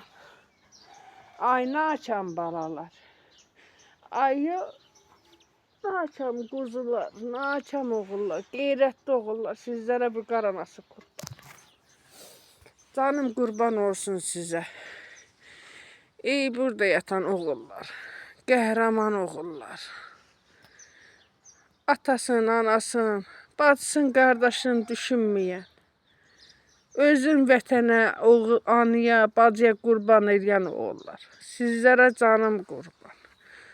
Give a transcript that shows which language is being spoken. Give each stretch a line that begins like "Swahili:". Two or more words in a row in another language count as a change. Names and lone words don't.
Azerbaijani: Ay naçam balalar. Ay naçam kuzular, naçam oğullar, qeyrətli oğullar.
Turkish: Sizlere büqar anası kurban. Canım kurban olsun size.
Azerbaijani: Ey burada yatan oğullar. Qəhrəman oğullar. Atasın, anasın, bacısın, qardaşın düşünməyən. Özün vətənə, anıya, bacıya qurban edən oğullar. Sizlərə canım qurban.